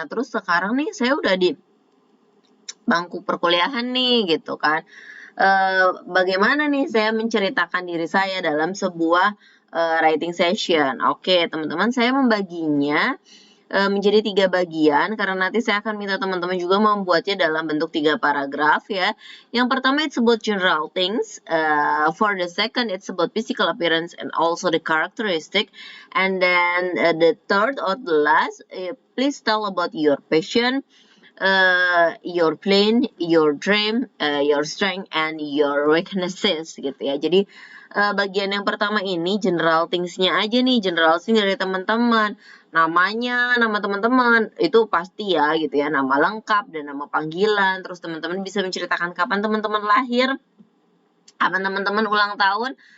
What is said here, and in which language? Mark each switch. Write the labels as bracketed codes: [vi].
[id] Nah, terus sekarang nih saya udah di bangku perkuliahan nih gitu kan. Bagaimana nih saya menceritakan diri saya dalam sebuah writing session? Oke, teman-teman, saya membaginya menjadi 3 bagian, karena nanti saya akan minta teman-teman juga membuatnya dalam bentuk 3 paragraf ya. Yang pertama [en] it's about general things, for the second it's about physical appearance and also the characteristic, and then the third or the last, please tell about your passion, your plan, your dream, your strength, and your weaknesses [id] gitu ya. Jadi bagian yang pertama ini general things-nya aja nih, general things dari teman-teman. Namanya, nama teman-teman itu pasti ya gitu ya, nama lengkap dan nama panggilan. Terus teman-teman bisa menceritakan kapan teman-teman lahir, kapan teman-teman ulang tahun.